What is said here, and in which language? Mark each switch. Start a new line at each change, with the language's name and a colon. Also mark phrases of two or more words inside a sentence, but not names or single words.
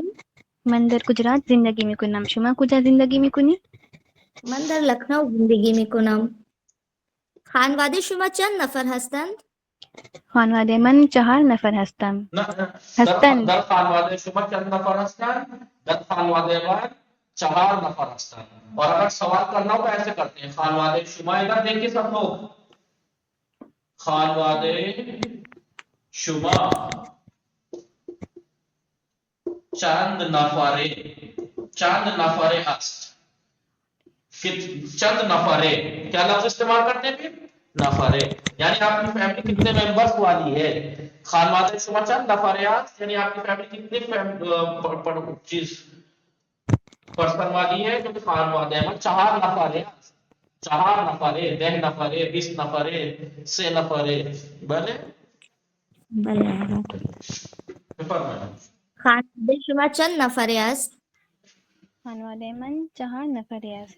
Persian: من در گجرات زندگی میکنم. شما کجا زندگی میکنی؟ من در لکھنؤ زندگی میکنم. خانواده شما چند نفر هستند؟ خانواده من 4 نفر هستم. در خانواده شما چند نفر هستند؟ در خانواده من 4 نفر هستند.
Urdu: اور اگر سوال کرنا ہو تو ایسے کرتے ہیں،
Persian: خانواده شما
Urdu: ادھر دیکھیں سب لوگ،
Persian: خانواده شما چند نفره است. چند نفره
Urdu: کیا لفظ استعمال کرتے ہیں پھر؟ نفره، یعنی آپ کی فیملی کتنے ممبرز والی ہے.
Persian: خانواده شما چند نفره است
Urdu: یعنی آپ کی فیملی کتنے چیز پرسن والی ہے. جو کہ
Persian: خانواده میں 4 نفره است. 4 نفره، 10 نفره، 20 نفره، 3 نفره. بله بله. بفرمایید. خانواده شما چند نفره است؟ خانواده من 4 نفری است.